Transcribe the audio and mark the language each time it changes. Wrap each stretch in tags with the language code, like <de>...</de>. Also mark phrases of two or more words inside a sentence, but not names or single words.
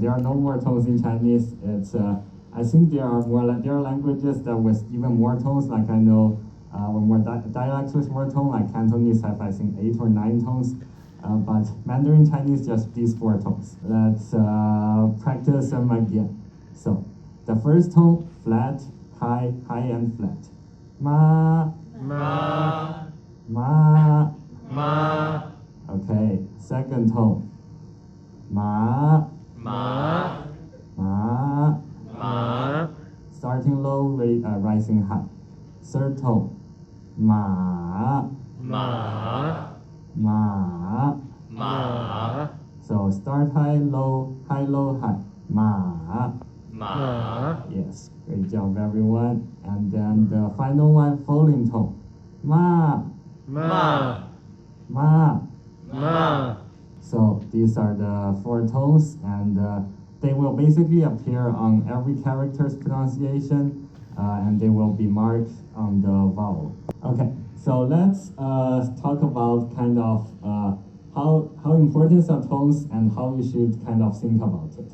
<en>There are no more tones in Chinese. It's I think there are languages that with even more tones. Like I know more dialects with more tones. Like Cantonese have I think 8 or 9 tones. But Mandarin Chinese just these 4 tones. Let's practice them again. So the first tone, flat, high, high and flat.</en> <zh>Ma. Ma. Ma. Ma.</zh> <en>Okay, second tone. Ma.</en> <zh>Ma. Ma. Ma.</zh> <en>Starting low, rising high. Third tone. Ma.</en> <zh>Ma. Ma. Ma.</zh> <en>So start high, low, high, low, high.</en> <zh>Ma. Ma.</zh> <en>Yes, great job everyone. And then the final one, falling tone.</en> <zh>Ma. Ma. Ma. Ma.</zh> <en>So these are the 4 tones, and they will basically appear on every character's pronunciation, and they will be marked on the vowel. Okay, so let's talk about kind of how important are tones and how you should kind of think about it.</en>